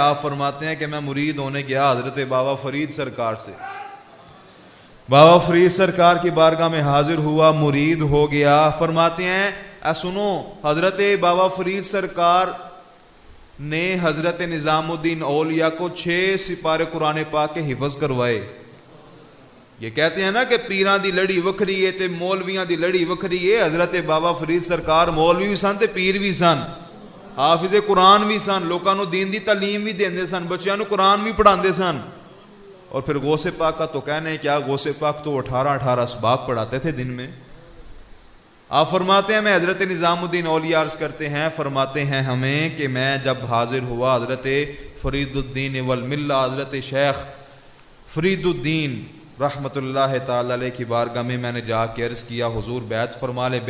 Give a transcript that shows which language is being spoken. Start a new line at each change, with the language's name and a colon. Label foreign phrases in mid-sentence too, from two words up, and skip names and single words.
Urdu: آپ فرماتے ہیں کہ میں مرید ہونے گیا حضرت بابا فرید سرکار سے, بابا فرید سرکار کی بارگاہ میں حاضر ہوا, مرید ہو گیا. فرماتے ہیں اے سنو, حضرت بابا فرید سرکار نے حضرت نظام الدین اولیاء کو 6 سپارے قرآن پاک کے حفظ کروائے.
Punjabi: یہ کہتے ہیں نا کہ پیران دی لڑی وکھری ہے تے مولویاں دی لڑی وکھری ہے. حضرت بابا فرید سرکار مولوی بھی سن تے پیر بھی سن, حافظ قرآن بھی سن, لوکاں نو دین دی تعلیم بھی دیندے سن, بچیاں نو قرآن بھی پڑھاندے سن.
Urdu: اور پھر غوث پاک کا تو کہنے کیا, غوث پاک تو 18 اسباق پڑھاتے تھے دن میں. آپ فرماتے ہیں میں حضرت نظام الدین اولیاء عرض کرتے ہیں, فرماتے ہیں ہمیں کہ میں جب حاضر ہوا حضرت فرید الدین والملہ حضرت شیخ فرید الدین
Arabic: رحمۃ اللہ تعالی علیہ
Urdu: کی بارگاہ میں نے جا کے عرض کیا حضور بیعت فرما لے.